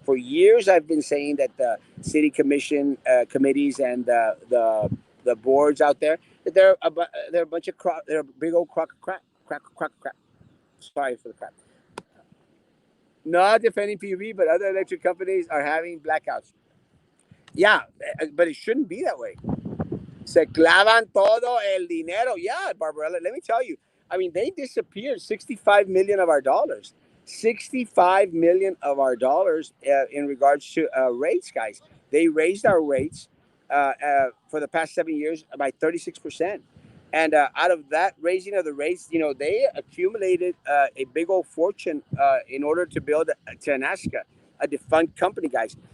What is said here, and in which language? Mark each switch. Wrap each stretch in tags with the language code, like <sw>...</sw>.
<en>For years, I've been saying that the city commission committees and the boards out there that they're a bunch of they're a big old crock of crap. Sorry for the crap. Not defending PUB, but other electric companies are having blackouts. Yeah, but it shouldn't be that way.</en> <es>Se clavan todo el dinero.</es> <en>Yeah, Barbarella, let me tell you. I mean, they disappeared 65 million of our dollars. 65 million of our dollars in regards to rates, guys. They raised our rates for the past 7 years by 36%. And out of that raising of the rates, they accumulated a big old fortune in order to build Tenaska, a defunct company, guys.</en>